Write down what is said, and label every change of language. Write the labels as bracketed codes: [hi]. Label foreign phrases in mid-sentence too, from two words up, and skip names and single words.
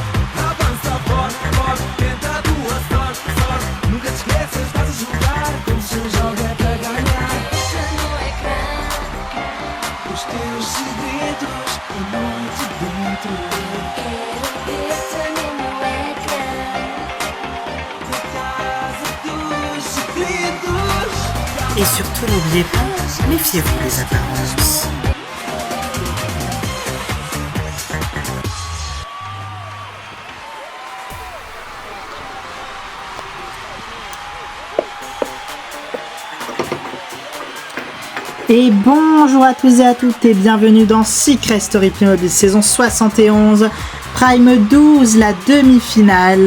[pt] Avança forte, forte, tenta a tua sorte, sorte, nunca te esqueças, estás a jogar como se um jogo é para ganhar. Os teus segredos, a noite dentro. Quero ver-te no meu ecrã. Da casa dos segredos. [fr] Et surtout, n'oubliez pas, méfiez-vous des apparences. Et bonjour à tous et à toutes et bienvenue dans Secret Story Playmobil saison 71, Prime 12, la demi-finale.